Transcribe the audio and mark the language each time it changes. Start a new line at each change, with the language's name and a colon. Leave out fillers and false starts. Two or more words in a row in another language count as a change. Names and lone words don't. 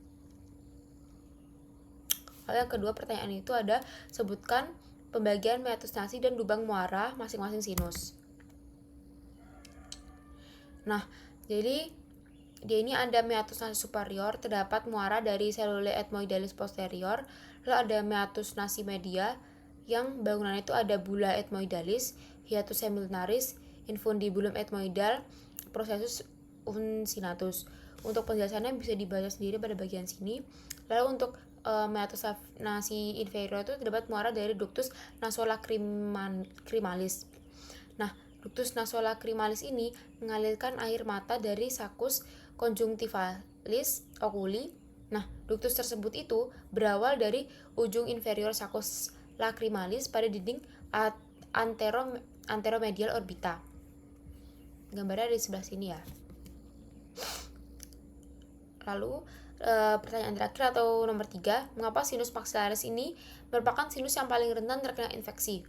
Indonesian: Lalu yang kedua pertanyaan itu ada, sebutkan pembagian
Latin: meatus nasi
Indonesian: dan lubang muara masing-masing sinus. Nah, jadi dia ini ada
Latin: meatus nasi superior,
Indonesian: terdapat muara dari
Latin: selule ethmoidalis posterior,
Indonesian: lalu ada
Latin: meatus nasi media,
Indonesian: yang bangunan itu ada
Latin: bulla ethmoidalis, hiatus semilunaris, infundibulum ethmoidal, processus uncinatus.
Indonesian: Untuk penjelasannya bisa dibaca sendiri pada bagian sini. Lalu untuk
Latin: meatus nasi inferior
Indonesian: itu terdapat muara dari
Latin: ductus nasolacrimalis.
Indonesian: Nah,
Latin: ductus nasolacrimalis
Indonesian: ini mengalirkan air mata dari
Latin: saccus conjunctivalis oculi.
Indonesian: Nah, ductus tersebut itu berawal dari ujung inferior
Latin: saccus lacrimalis
Indonesian: pada dinding anteromedial orbita. Gambarnya di sebelah sini ya. Lalu pertanyaan terakhir atau nomor 3, mengapa
Latin: sinus maxillaris
Indonesian: ini merupakan sinus yang paling rentan terkena infeksi?